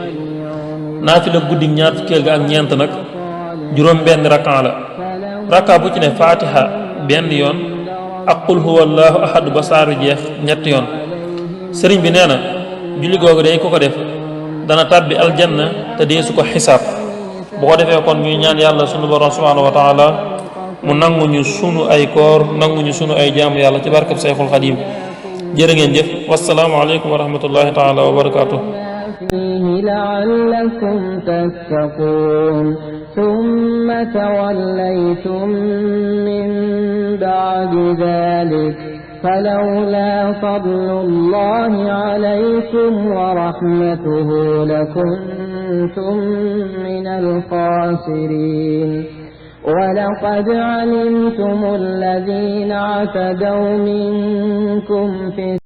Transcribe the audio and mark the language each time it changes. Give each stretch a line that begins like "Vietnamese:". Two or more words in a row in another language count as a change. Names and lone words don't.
Wolof: naafila guddi ñaar fukkeel ga ak ñeent nag juróom benn rakkan la rakka bu ci ne fatiha benn yoon ak
Arabic: قل هو الله أحد
Wolof: ba saaru jeex ñetti yoon sëriñ bi nee na julli googu day ku ko def dana tàbbi aljanna te dee su ko xisaab bu ko defee kon ñuy ñaan yàlla sunu borom
Arabic: سبحانه وتعالى
Wolof: mu nanguñu sunu ay koor nanguñu sunu ay jaamu yàlla ci barkab Seexul Xadiim jërë ngeen jëf
Arabic: والسلام عليكم ورحمة الله تعالى وبركاته فيه لعلكم تتقون ثم توليتم من بعد ذلك فلولا فضل الله عليكم ورحمته لكنتم من الخاسرين ولقد علمتم الذين اعتدوا منكم في